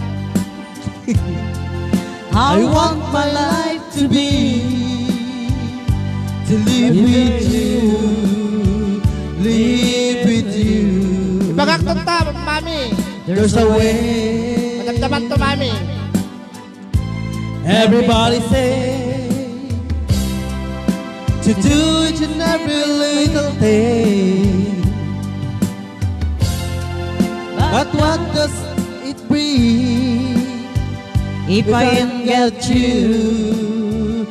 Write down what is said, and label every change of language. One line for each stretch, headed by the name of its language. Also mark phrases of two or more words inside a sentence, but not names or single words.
English: And that, I want my life to be, to live with you, live with you.
Iloko: Bagakton ta, mami.
English: There's a way.
Iloko: Madamdaman to, mami.
English: Everybody say to do each and every little thing. But what does it bring if I ain't got you?